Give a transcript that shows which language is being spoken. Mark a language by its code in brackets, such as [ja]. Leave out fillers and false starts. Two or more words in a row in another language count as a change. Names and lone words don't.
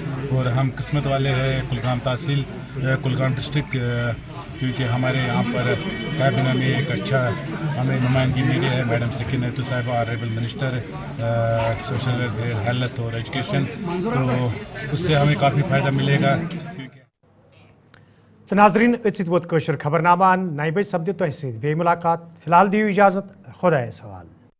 [hi] और हम किस्मत वाले हैं, कुलगाम तहसील कुलगाम डिस्ट्रिक्ट, क्योंकि हमारे यहाँ पर कैबिनेट में एक अच्छा हमें नुमाइंदगी मिली है मैडम सकीना साहिबा, [en] honourable minister social welfare, [hi] हेल्थ और एजुकेशन, तो उससे हमें काफ़ी फ़ायदा मिलेगा। [ks] तो नाजरीन अचित वोत कशर खबरनामा 9 बजे सपद तह सत बे मुलाकात, फिलहाल दियो इजाजत, खुदा सवाल।